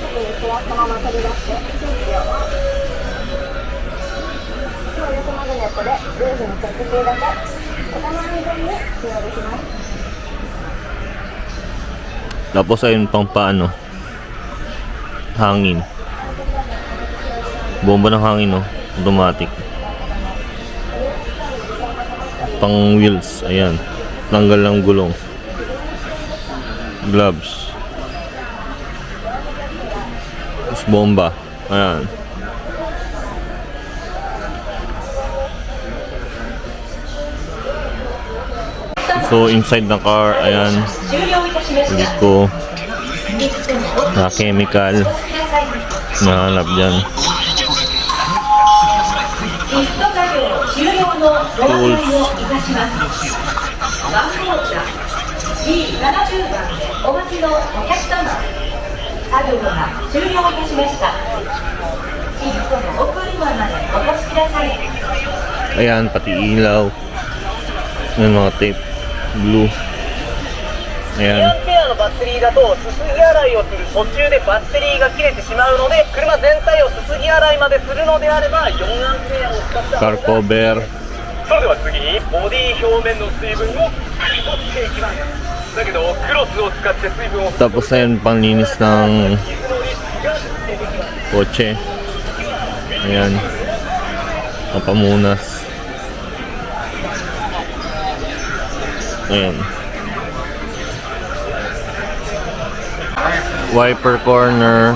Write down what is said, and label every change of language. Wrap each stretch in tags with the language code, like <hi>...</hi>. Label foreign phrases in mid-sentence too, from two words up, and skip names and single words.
<tl>Tapos ayun pang paano, hangin, bomba ng hangin, no? Automatic. Pang wheels, ayan, tanggal ng gulong, gloves, tapos bomba, ayan.</tl> <en>So inside the car,</en> <tl>ayan, hindi ko na chemical nahanap dyan. Tools. Ayan, pati ilaw. Ayan mga tape. Blue. Ayan.</tl> <ja>バッテリーだとすすぎ洗いをする途中でバッテリーが切れてしまうので、車全体をすすぎ洗いまでするのであれば4アンペアを使ったカーコベル。それでは次にボディ表面の水分を取っていきます。だけどクロスを使って水分を</ja> <tl>tapos ayun panlinis ng kotse. Ayan, pampamunas. Ayan,</tl> <en>wiper corner.</en>